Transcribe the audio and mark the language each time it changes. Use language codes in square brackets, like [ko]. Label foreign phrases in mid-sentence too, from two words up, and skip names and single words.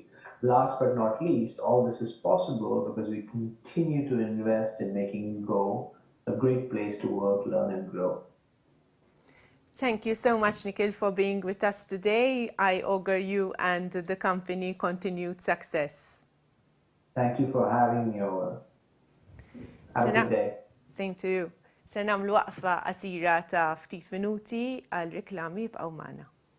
[en] Last but not least, all this is possible because we continue to invest in making Go a great place to work, learn, and grow. Thank you so much, Nikhil, for being with us today. I augur you and the company continued success. Thank you for having me over. Have a good day. Same to you. [mt] Se nagħmlu waqfa qasira ta' ftit minuti għal riklami b'qgħu magħna.